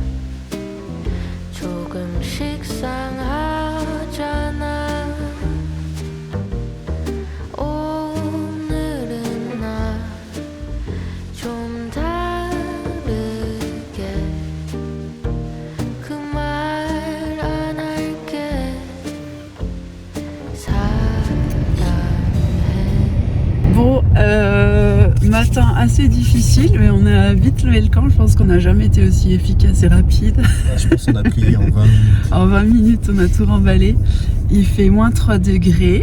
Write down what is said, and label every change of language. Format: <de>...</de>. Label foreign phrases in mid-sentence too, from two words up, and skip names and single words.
<ko>조금씩 상하잖아 오늘은 나 좀 다르게 그 말 안 할게</ko> <fr>Bon, matin assez difficile, mais on a vite levé le camp. Je pense qu'on n'a jamais été aussi efficace et rapide. Je pense qu'on a plié en 20 minutes. En 20 minutes, on a tout remballé. Il fait moins 3 degrés.</fr>